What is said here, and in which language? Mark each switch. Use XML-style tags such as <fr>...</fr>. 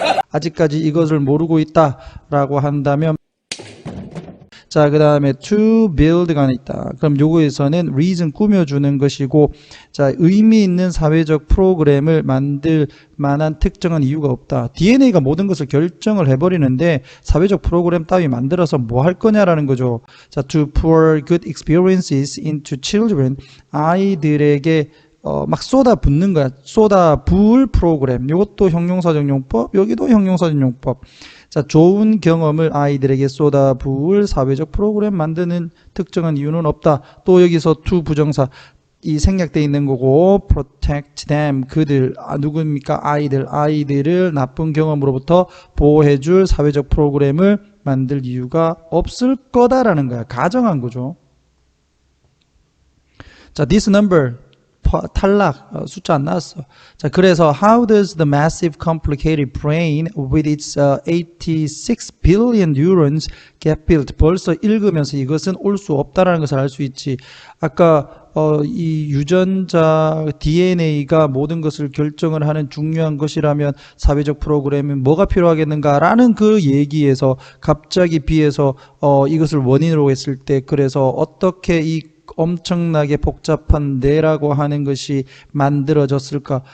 <ko>아직까지 이것을 모르고 있다라고 한다면, 자, 그 다음에</ko> <en>to build</en> <ko>가 있다. 그럼 요거에서는 reason 꾸며주는 것이고, 자, 의미 있는 사회적 프로그램을 만들 만한 특정한 이유가 없다. DNA가 모든 것을 결정을 해버리는데 사회적 프로그램 따위 만들어서 뭐 할 거냐라는 거죠. 자,</ko> <en>to pour good experiences into children,</en> <ko>아이들에게 막 쏟아붓는 거야. 쏟아부을 프로그램. 이것도 형용사적 용법, 여기도 형용사적 용법. 자, 좋은 경험을 아이들에게 쏟아부을 사회적 프로그램 만드는 특정한 이유는 없다. 또 여기서 to 부정사, 이 생략되어 있는 거고,</ko> <en>protect them,</en> <ko>그들, 누굽니까? 아이들을 나쁜 경험으로부터 보호해줄 사회적 프로그램을 만들 이유가 없을 거다라는 거야. 가정한 거죠. 자,</ko> <en>this number</en> <ko>탈락, 숫자 안 나왔어. 자, 그래서</ko> <en>how does the massive complicated brain with its 86 billion neurons get built?</en> <ko>벌써 읽으면서 이것은 올 수 없다라는 것을 알 수 있지. 아까 이 유전자 DNA가 모든 것을 결정을 하는 중요한 것이라면 사회적 프로그램은 뭐가 필요하겠는가라는 그 얘기에서 갑자기 B에서 이것을 원인으로 했을 때, 그래서 어떻게 이 엄청나게 복잡한 뇌라고 하는 것이 만들어졌을까?</ko>